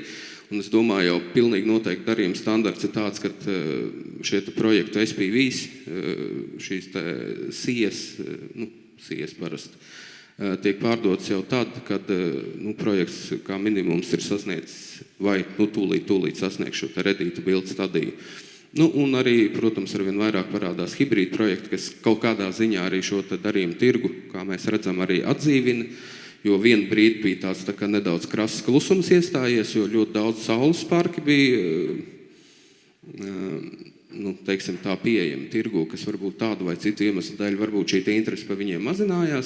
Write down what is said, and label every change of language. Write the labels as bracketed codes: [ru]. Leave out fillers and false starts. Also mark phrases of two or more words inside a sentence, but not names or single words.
[lv] Un es domāju, jau pilnīgi noteikti darījuma standarts ir tāds, ka šie projektu SPVs, šīs SIES parasti, tiek pārdotas jau tad, kad projekts kā minimums ir sasniedzis vai tūlīt sasniegš šo [en] ready to build [lv] stadiju. Un arī, protams, arvien vairāk parādās hibrīd projekti, kas kaut kādā ziņā arī šo darījumu tirgu, kā mēs redzam, arī atdzīvina. Jo vienu brīdi bija tāds nedaudz krass klusums iestājies, jo ļoti daudz saules parki bija, teiksim tā, pieejami tirgu, kas varbūt tādu vai citu iemeslu dēļ, varbūt šī interese par viņiem mazinājās.